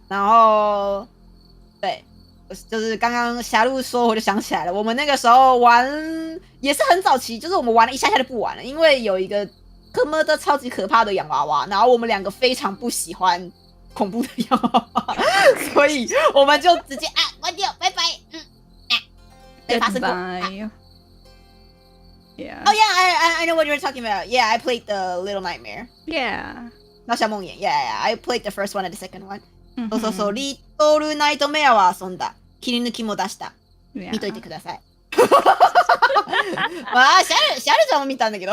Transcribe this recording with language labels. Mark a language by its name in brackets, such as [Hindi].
[Chinese] 然后对，就是刚刚霞露说，我就想起来了，我们那个时候玩也是很早期，就是我们玩了一下下就不玩了，因为有一个科么的超级可怕的洋娃娃，然后我们两个非常不喜欢恐怖的洋娃娃，所以我们就直接关掉，拜拜，没发生过。 [English] Yeah. Oh yeah, I know what you're talking about. Yeah, I played the Little Nightmare. Yeah. 小夢魘 Yeah, I played the first one and the second one. [Japanese] そうそうそう、リトルナイトメアは遊んだ。切り抜きも出した。見といてください。まあ、シャルちゃんも見たんだけど。